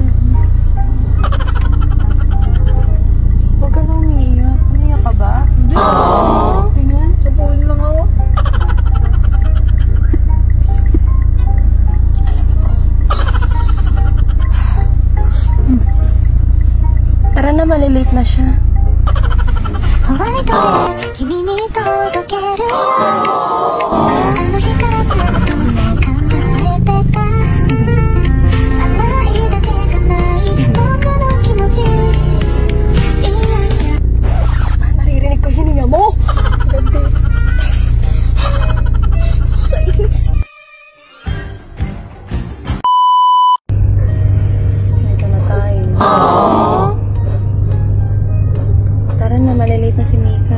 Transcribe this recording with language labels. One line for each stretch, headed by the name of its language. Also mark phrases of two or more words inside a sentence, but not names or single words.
Filipino: Huwag ka na umiiyak. Umiiyak ka ba? Hindi. Tingnan, sabuhin lang ako. Tara na, malilate na siya.
Japanese: ホワイトで君に届けるあの日からずっと考えてた甘いだけじゃない僕の気持ち今じゃ
Filipino: Naririnig ko hininga mo. Ganda. Sayos. Ito na tayo. Tara na, malilate na si Mika.